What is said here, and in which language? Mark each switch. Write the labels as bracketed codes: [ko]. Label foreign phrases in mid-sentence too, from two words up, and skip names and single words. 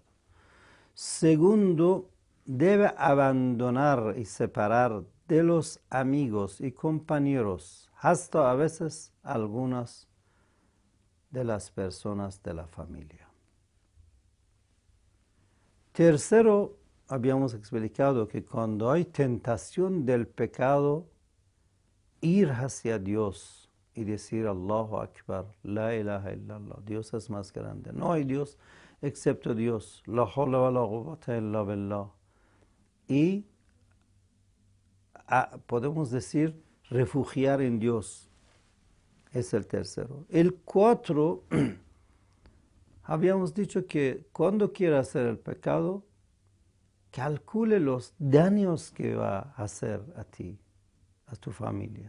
[es] Segundo, debe abandonar y separar de los amigos y compañeros, hasta a veces algunas de las personas de la familia. Tercero, habíamos explicado que cuando hay tentación del pecado, ir hacia Dios y decir [ar] الله أكبر، لا إله إلا الله, [es] Dios es más grande, no hay Dios excepto Dios, [ar] لا حول ولا قوة إلا بالله. [es] Y podemos decir refugiar en Dios, es el tercero. El cuatro, habíamos dicho que cuando quiera hacer el pecado, calcule los daños que va a hacer a ti, a tu familia.